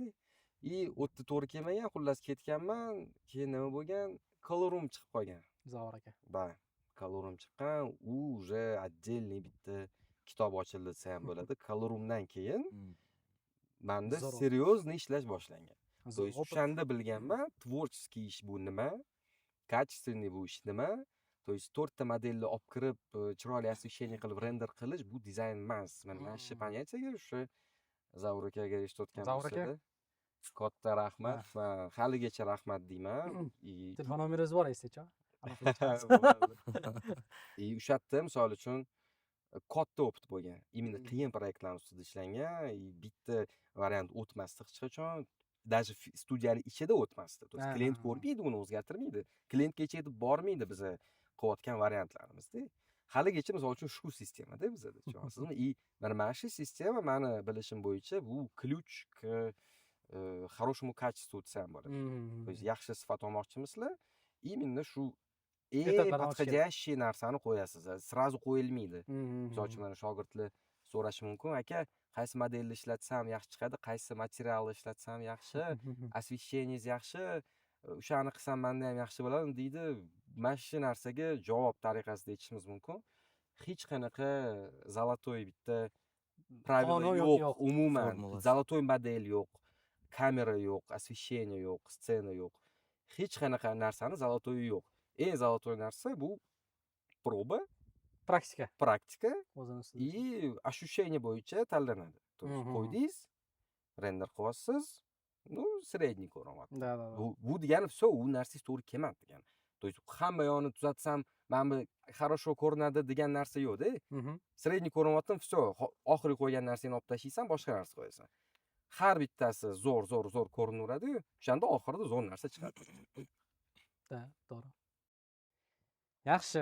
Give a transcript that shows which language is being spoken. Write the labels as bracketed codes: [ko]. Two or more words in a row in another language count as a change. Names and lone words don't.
[uz] O'tda to'g'ri kelmagan, xullas ketganman. Keyin nima bo'lgan? Colorum chiqib qolgan. Zavor aka. Da, Colorum chiqqan, u [ru] уже отдельный [uz] bitta kitob ochildi desa ham bo'ladi. Colorumdan keyin menda seriozniy ishlash boshlangan. [ru] То есть [uz] o'shanda bilganman, tvorческий ish bu nima? Качественный bu ish nima? [ru] То есть [uz] 4 ta modelni olib kirib, chiroyli освещение qilib render qilish bu dizayn emas. Mana shu понятиеga o'sha Zavur akaga eshitayotgan bo'lsa-da. Katta rahmat va haligacha rahmat deyman. Telefon nomeringiz bor esda-chi? O'sha yerda misol uchun katta opit bo'lgan. Именно qiyin proyektlar ustida ishlangan, bitta variant o'tmasdi hech qachon. Даже studiyani ichida o'tmasdi. [ru] To есть [uz] klient ko'rmaydi, uni o'zgartirmaydi. Klientga yetib bormaydi biz qilayotgan variantlarimizda. Haligacha misol uchun shu sistemada bizda, tushunasizmi? Mana shu sistema meni bilishim bo'yicha bu [ru] ключ к хорошему качеству [uz] desam bo'ladi. [ru] То есть [uz] yaxshi sifat olmoqchimisizlar? Именно shu подходящий narsani qo'yasiz. Сразу qo'yilmaydi. Misol uchun mana shogirdlar so'rashi mumkin, aka, qaysi modelni ishlatsam yaxshi chiqadi, qaysi materialni ishlatsam yaxshi, освещениеңiz yaxshi, o'shani qilsam menda ham yaxshi bo'ladi deydi. Mana shu narsaga javob tariqasida aytishimiz mumkin. Hech qanaqa zolotoy bitta pravilo yo'q, umuman zolotoy model yo'q, kamera yo'q, освещение yo'q, scena yo'q. Hech qanaqa narsani zolotoyi yo'q. Eng zolotoy narsa bu proba, praktika [ru] и ощущение [uz] bo'yicha tanlanadi. [ru] То есть [uz] qo'ydingiz, render qilyapsiz, средний ko'ryapti. Bu degani все, u narsangiz to'g'ri kelmadi degani. [ru] То есть [uz] hamma yo'ni tuzatsam, mana bu хорошо ko'rinadi degan narsa yo'q-da. Средний ko'ryaptim, все, oxirgi qo'ygan narsani olib tashlaysan, boshqa narsa qo'yasan. Har bittasi zo'r ko'rinaveradi, o'shanda oxirida zo'r narsa chiqadi. To'g'ri. Yaxshi.